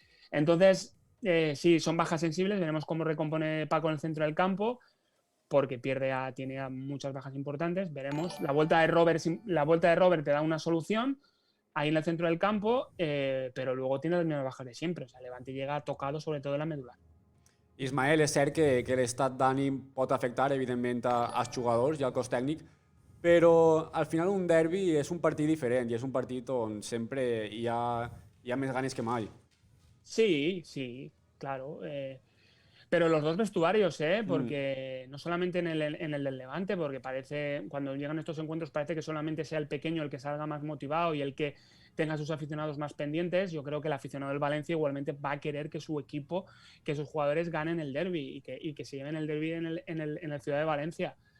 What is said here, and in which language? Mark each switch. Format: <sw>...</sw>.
<es>Entonces, sí, son bajas sensibles. Veremos cómo recompone Paco en el centro del campo, porque tiene muchas bajas importantes. Veremos. La vuelta de Robert te da una solución ahí en el centro del campo,</es> <ca>però luego tiene les mismes bajas de sempre.</ca> <es>O sea, Levante llega tocado sobre todo en la medular.</es> <ca>Ismael, és cert que l'estat d'ànim pot afectar, evidentment, als jugadors i al cos tècnic, però al final un derbi és un partit diferent i és un partit on sempre hi ha més ganes que mai.</ca> <es>Sí, sí, claro. Pero los dos vestuarios, porque no solamente en el del Levante, porque parece, cuando llegan estos encuentros, parece que solamente sea el pequeño el que salga más motivado y el que tenga a sus aficionados más pendientes. Yo creo que el aficionado del Valencia igualmente va a querer que su equipo, que sus jugadores ganen el derbi y que se lleven el derbi en el Ciudad de Valencia.</es>